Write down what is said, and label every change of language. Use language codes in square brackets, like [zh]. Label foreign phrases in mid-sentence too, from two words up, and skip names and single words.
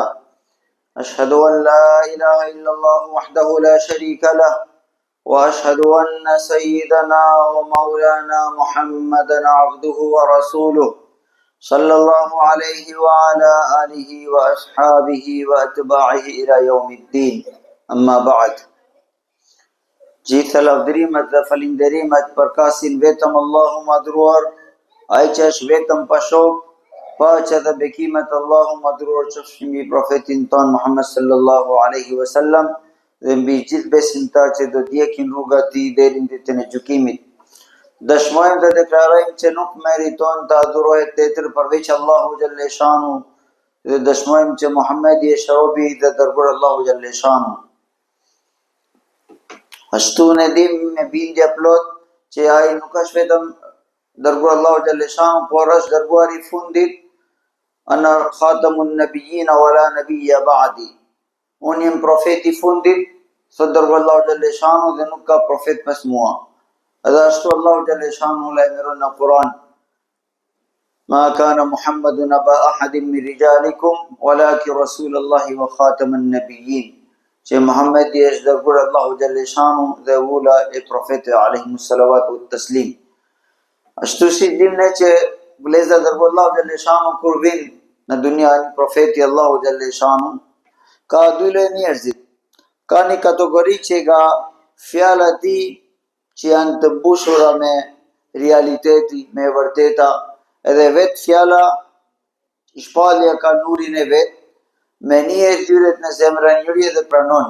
[ar] أشهد أن لا إله إلا الله وحده لا شريك له، وأشهد أن سيدنا ومولانا محمدا عبده ورسوله، صلى الله عليه وعلى آله وأصحابه وأتباعه إلى يوم الدين. أما بعد. [sq] Gjithë lavdërimet dhe falinderimet përkasin vetëm Allahu madhruar, ai që është vetëm pa shok, paqja dhe bekimet Allahu madhruar qofshin mbi profetin ton Muhammed [ar] صلى الله عليه وسلم [sq] dhe mbi gjithë besimtarët që do ndjekin rruga e tij deri në ditën e gjykimit. Dëshmojmë dhe deklarojmë që nuk meriton të adhurohet tjetër përveç Allahu [ar] جل شأنه [sq] dhe dëshmojmë që Muhamedi është robi dhe dërguar Allahu [ar] جل شأنه. [sq] Ashtu ne dim me bindje plot që ai nuk është vetëm dërguar Allahu [ar] جل شأنه, [sq] por është dërguari I fundit, [ar] أنا خاتم النبيين ولا نبي بعدي. [sq] Unë jam profeti I fundit, thot dërguar Allahu [ar] جل شأنه, [sq] dhe nuk ka profet pas mua. Edhe ashtu Allahu [ar] جل شأنه [sq] lajmëron në Kur'an: [ar] ما كان محمد أبا أحد من رجالكم ولكن رسول الله وخاتم النبيين. [sq] Që Muhammedi është dërguar Allahu [ar] جل شأنه [sq] dhe ula e profetit [ar] عليه الصلاة والتسليم. [sq] Ashtu si dim ne që vleza dërguar Allahu [ar] جل شأنه [sq] kur vin në dunja një profeti Allahu [ar] جل شأنه, [sq] ka dy lloj njerëzit. Ka një kategori që ka fjala e tij që janë të mbushura me realiteti, me vërteta, edhe vetë fjala shpallja ka nurin e vet, me një dyret në zemrën njëri dhe pranon.